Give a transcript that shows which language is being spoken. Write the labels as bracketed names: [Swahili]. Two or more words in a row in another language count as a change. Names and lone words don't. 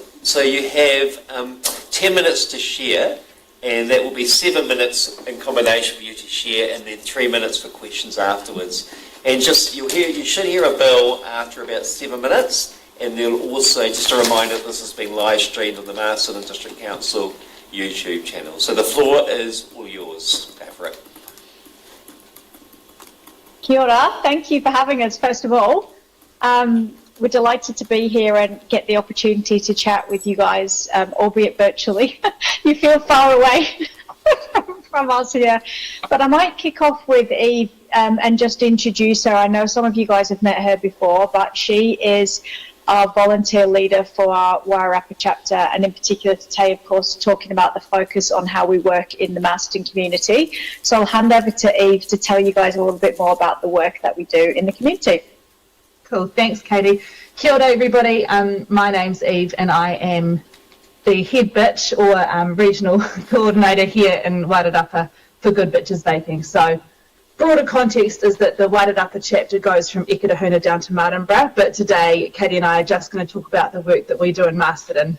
[English] So you have 10 minutes to share, and that will be 7 minutes in combination for you to share, and then 3 minutes for questions afterwards. And you should hear a bell after about 7 minutes, and there'll also, just a reminder, this is being live streamed on the Masterton District Council YouTube channel. So the floor is all yours. Go for it. [Māori] Kia ora. [English] Thank you for having us, first of all. We're delighted to be here and get the opportunity to chat with you guys, albeit virtually. You feel far away from us here. But I might kick off with Eve and just introduce her. I know some of you guys have met her before, but she is our volunteer leader for our Wairarapa chapter, and in particular today, of course, talking about the focus on how we work in the Masterton community. So I'll hand over to Eve to tell you guys a little bit more about the work that we do in the community. Cool, thanks Katie. [Māori] Kia ora [English] everybody, my name's Eve and I am the head bitch or regional coordinator here in Wairarapa for Good Bitches Vaping. So broader context is that the Wairarapa chapter goes from Eketahuna down to Martinborough, but today Katie and I are just going to talk about the work that we do in Masterton.